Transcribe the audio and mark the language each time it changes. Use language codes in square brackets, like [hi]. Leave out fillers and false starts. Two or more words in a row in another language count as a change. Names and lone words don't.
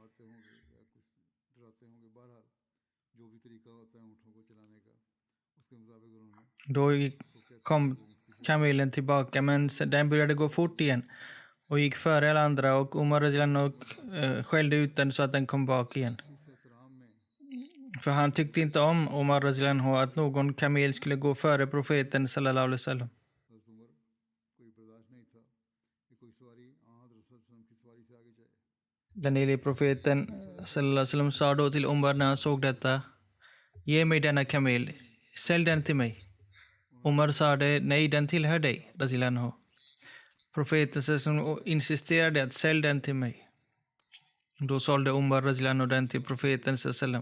[sv] Då kom kamelen tillbaka, men den började gå fort igen och gick före alla andra och Umar radhiyallahu skällde ut den så att den kom bak igen. För han tyckte inte om Umar radhiyallahu att någon kamel skulle gå före profeten [ar] sallallahu alaihi wasallam. [sv] Den helige profeten [ar] sallallahu alaihi wasallam [sv] sa då till Umar när han såg detta: ge mig denna kamel, sälj den till mig. Umar sa det: nej, den tillhör dig radhiyallahu. Profeten sallallahu insisterade att sälj den till mig. Då sålde Umar radhiyallahu den till profeten sallallahu.